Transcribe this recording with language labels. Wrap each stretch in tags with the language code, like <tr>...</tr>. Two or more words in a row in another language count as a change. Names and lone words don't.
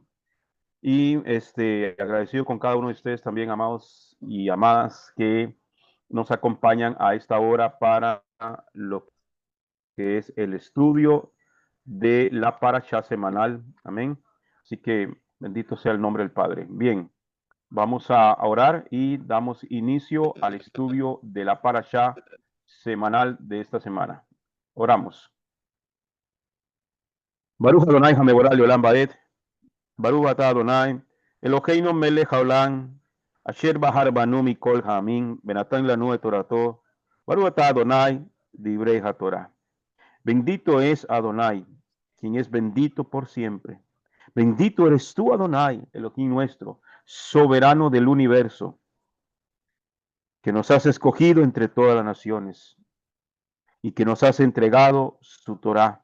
<es>Y agradecido con cada uno de ustedes también, amados y amadas, que nos acompañan a esta hora para lo que es el estudio de la parashá semanal. Amén. Así que bendito sea el nombre del Padre. Bien, vamos a orar y damos inicio al estudio de la parashá semanal de esta semana. Oramos.</es> <he>ברוך אדוני המבורך לעולם ועד, ברוך אתה אדוני, אלוהינו מלך העולם, אשר בחר בנו מכל העמים, ונתן לנו את תורתו, ברוך אתה אדוני, דברי התורה.</he> <es>Bendito es Adonai, quien es bendito por siempre. Bendito eres tú, Adonai, Elohim nuestro, soberano del universo, que nos has escogido entre todas las naciones y que nos has entregado su Torah.</es>